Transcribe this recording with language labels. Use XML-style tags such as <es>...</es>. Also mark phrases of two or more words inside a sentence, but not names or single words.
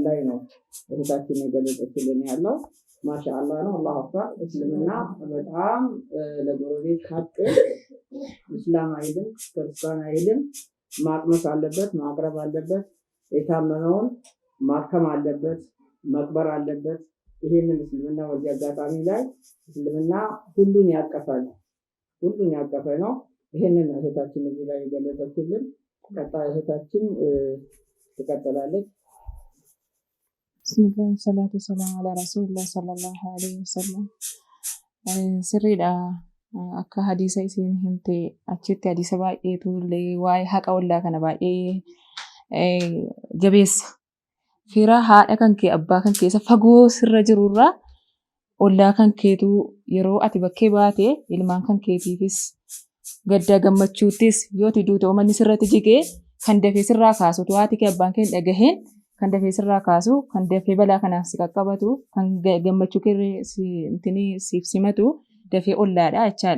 <am>ላይ ነው እህታችን የገለጸችልን ያለው። ማሻአላህ ነው።</am> <ar>الله أكبر።</ar> <am>እስልምና በጣም ለጎረቤት ሀቅ እስላም አይልም ክርስቲያን አይልም ማቅመስ አለበት ማቅረብ አለበት የታመነውን ማከም አለበት መቅበር አለበት። ይሄንን እስልምና ወዲያ አጋጣሚ ላይ እስልምና ሁሉን ያቀፈ ነው። ይሄንን እህታችን እዚህ ላይ የገለጸችልን ቀጣይ እህታችን ትቀጥላለች።</am> <ar>بسم الله، الصلاة والسلام على رسول الله صلى الله عليه وسلم.</ar> <om>Sirriidha akka hadiisa isiin himte achitti hadiisa baay'eetu illee waa'ee haqa ollaa kana baay'ee jabeessa. Fira haadha kan kee abbaa kan keessa fagoo sirra jirurraa ollaa kan keetu yeroo ati bakkee baate ilmaan kan keetiifis gaddaa gammachuuttis yoo ati duute uummanni sirratti jigee kan dafee sirraa kaasu haati kee abbaan kee dhagaheen kan dafee sirraa kaasu kan dafee balaa kanaaf si qaqqabatu kan gammachuu kee siif simatu dafee ollaadha jechaadha.</om>